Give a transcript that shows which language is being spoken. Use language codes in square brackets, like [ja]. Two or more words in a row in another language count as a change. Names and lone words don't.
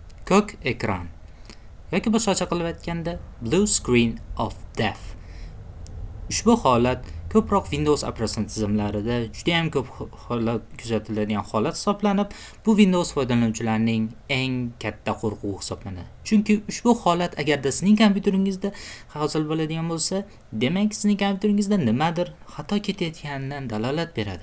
[uz] ko'k ekran yoki boshqacha qilib aytganda [en] blue screen of death. [uz] Ushbu holat ko'proq Windows operatsion tizimlarida juda ham ko'p holat kuzatiladigan holat hisoblanib, bu Windows foydalanuvchilarining eng katta qo'rquvi hisoblanadi. Chunki ushbu holat agarda sizning kompyuteringizda hosil bo'ladigan bo'lsa, demak sizning kompyuteringizda nimadir xato ketayotganidan dalolat beradi.